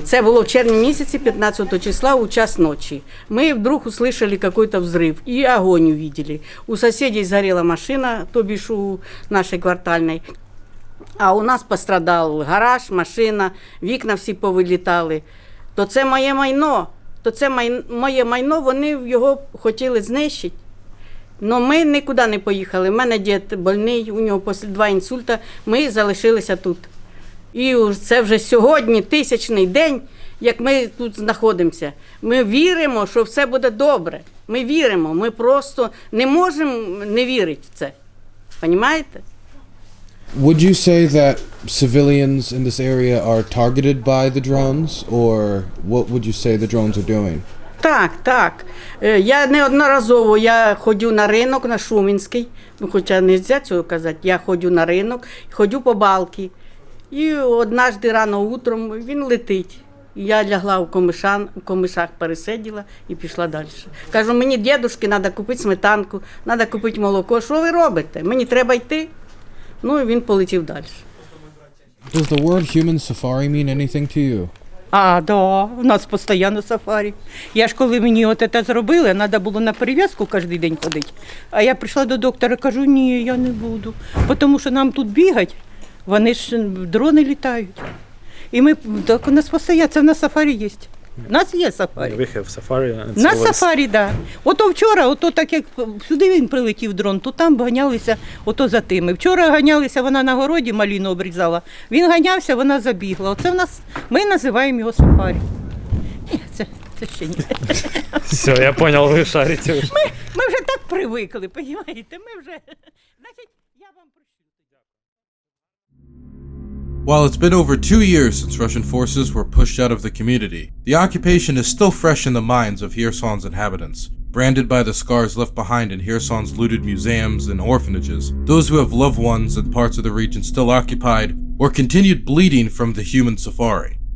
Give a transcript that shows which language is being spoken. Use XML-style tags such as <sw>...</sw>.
<uk>Це було в червні місяці, 15 числа, у час ночі.</uk> <ru>Ми вдруг услышали какой-то взрыв и огонь увидели. У соседей сгорела машина, то бишь у нашей квартальной.</ru> <uk>А у нас пострадав гараж, машина, вікна всі повилітали. То це моє майно, моє майно, вони його хотіли знищити. Но ми нікуди не поїхали. У мене дід больний, у нього після 2 інсульта, ми залишилися тут. І це вже сьогодні 1000-й день, як ми тут знаходимося. Ми віримо, що все буде добре. Ми віримо, ми просто не можемо не вірити в це. Понімаєте?</uk> <en>Would you say that civilians in this area are targeted by the drones, or what would you say the drones are doing?</en> <uk>Так. Я неодноразово ходжу на ринок, на Шумінський, хоча не можна цього казати, я ходжу на ринок, ходжу по балки. І</uk> <ru>однажды рано утром</ru> <uk>він летить. Я лягла в комишах, пересиділа і пішла далі. Кажу, мені дідушки, треба купити сметанку, треба купити молоко. Що ви робите? Мені треба йти. Ну і він полетів далі.</uk> <en>Does the word human safari mean anything to you?</en> <uk>Да, у нас постійно сафарі. Я ж коли мені це зробили, треба було на перев'язку кожен день ходити. А я прийшла до доктора, кажу, ні, я не буду. Тому що нам тут бігать, вони ж дрони літають. І ми, так у нас постійно, це в нас сафарі є. У нас є сафарі.</uk> <en>We have safari.</en> <uk>На сафарі, так. Ото вчора, так як сюди він прилетів дрон, то там ганялися за тими. Вчора ганялися, вона на городі маліну обрізала. Він ганявся, вона забігла. Оце в нас, ми називаємо його сафарі. Ні, це ще ні. Все,</uk> <ru>я понял,</ru> <uk>ви шарите. Ми вже так привикли, розумієте? Ми вже, значить, я вам</uk> <en>While it's been over 2 years since Russian forces were pushed out of the community, the occupation is still fresh in the minds of Kherson's inhabitants. Branded by the scars left behind in Kherson's looted museums and orphanages, those who have loved ones in parts of the region still occupied, or continued bleeding from the human safari.</en>